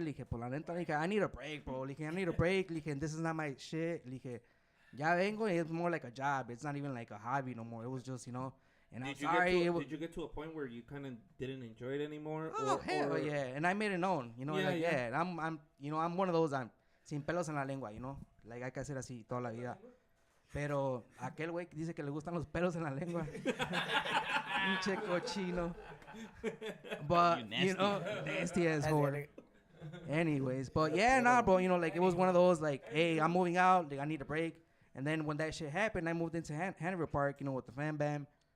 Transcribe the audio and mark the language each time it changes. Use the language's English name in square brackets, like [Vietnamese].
[Spanish] Le dije, por la neta, le dije, [English] I need a break, bro. [Spanish] Le dije, [English] I need a break. [Spanish] Le dije, [English] this is not my shit. [Spanish] Le dije, ya vengo, [English] it's more like a job. It's not even like a hobby no more. It was just, you know. And I'm sorry. Did you get to a point where you kind of didn't enjoy it anymore? Oh, hell yeah. And I made it known, you know. And I'm, you know, I'm one of those, I'm [Spanish] sin pelos en la lengua, [English] you know. [Spanish] Like, hay que hacer así toda la vida. Pero aquel güey que dice que le gustan los pelos en la lengua. Pinche cochino. [English] But, you know, nasty as whore. Anyways, but yeah, nah, bro, you know, like, it was one of those, like, hey, I'm moving out, like, I need a break. And then when that shit happened, I moved into Hanover Park, you know, with the Fan Bam.